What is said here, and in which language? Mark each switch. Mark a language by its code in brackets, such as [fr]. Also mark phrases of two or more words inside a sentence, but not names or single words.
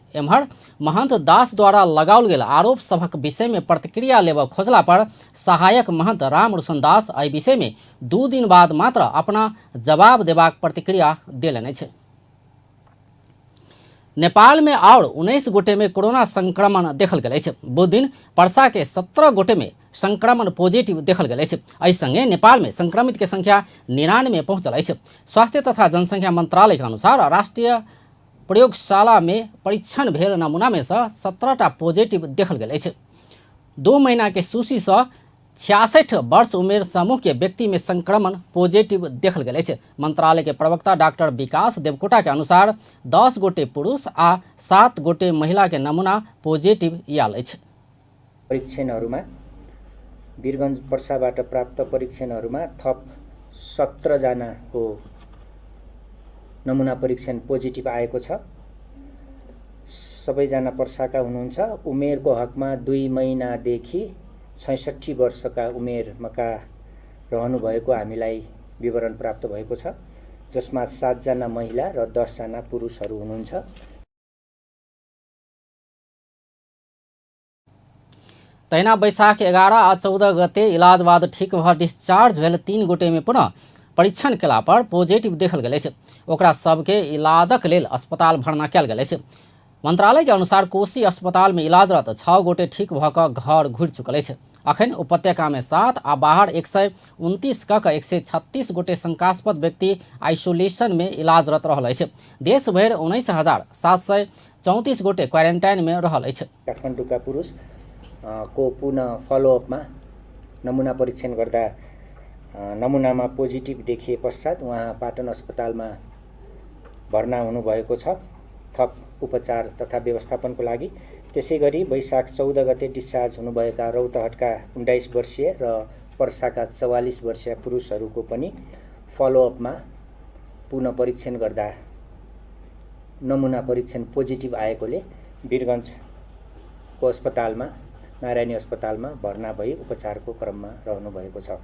[mai] एम्हर महंत दास द्वारा लगाओल गेल आरोप सभक विषय में प्रतिक्रिया लेबऽ खोजला पर सहायक महंत रामरोशन दास एहि विषय में 2 दिन बाद मात्र अपना जवाब देबाक प्रतिक्रिया देलनि अछि। नेपाल में और 19 गोटे में कोरोना संक्रमण देखल गेल अछि। बुध दिन पर्सा के 17 गोटे में संक्रमण पॉजिटिव देखल गेल अछि। एहि संगे नेपाल में संक्रमित के संख्या 99 पहुंचल अछि। स्वास्थ्य तथा जनसंख्या मंत्रालय के अनुसार राष्ट्रीय प्रयोगशाला में परीक्षण भेल नमूना में से 17टा पॉजिटिव देखल गेल अछि। 2 महीना के सूची से 66 वर्ष उमेर समूह के व्यक्ति में संक्रमण पॉजिटिव देखल गेल अछि। मंत्रालय के प्रवक्ता डॉक्टर विकास देवकोटा के अनुसार 10 गोटे पुरुष आ 7 गोटे महिला के नमूना पॉजिटिव आयल अछि। [ne] परीक्षणहरूमा वीरगञ्ज पर्साबाट प्राप्त परीक्षणहरूमा थप 17 जनाको नमुना परीक्षण पोजिटिभ आएको छ। सबैजना पर्साका हुनुहुन्छ। उमेरको हकमा 2 महिनादेखि 66 वर्षका उमेरका रहनुभएको हामीलाई विवरण प्राप्त भएको छ, जसमा 7 जना महिला र 10 जना पुरुषहरू हुनुहुन्छ। [mai] तहिना बैशाख 11 आ 14 गते इलाज बाद ठीक भऽ डिस्चार्ज भेल 3 गोटे में पुनः परीक्षण केला पर पॉजिटिव देखल गेल अछि। ओकरा सबके इलाजक लेल अस्पताल भर्ना कयल गेल अछि। मंत्रालय के अनुसार कोशी अस्पताल में इलाजरत 6 गोटे ठीक भऽ कऽ घर घुरि चुकल अछि। अखन उपत्यका में 7 आ बाहर 129 कऽ 136 गोटे शंकास्पद व्यक्ति आइसोलेशन में इलाजरत रहल अछि। देश भरि 19,734 गोटे क्वारेंटाइन में रहल अछि। [ne] काठमाडौँका पुरुष को पुनः फलोअपमा नमुना परीक्षण गर्दा नमुनामा पोजिटिभ देखिए पश्चात उहाँ पाटन अस्पतालमा भर्ना हुनुभएको छ थप उपचार तथा व्यवस्थापनको लागि। त्यसैगरी वैशाख 14 गते डिस्चार्ज हुनुभएका रौतहटका 19 वर्षीय र पर्साका 44 वर्षीय पुरुषहरूको पनि फलोअपमा पुनः परीक्षण गर्दा नमुना परीक्षण पोजिटिभ आएकोले वीरगञ्जको अस्पतालमा नारायणी अस्पतालमा भर्ना भई उपचारको क्रममा रहनुभएको छ।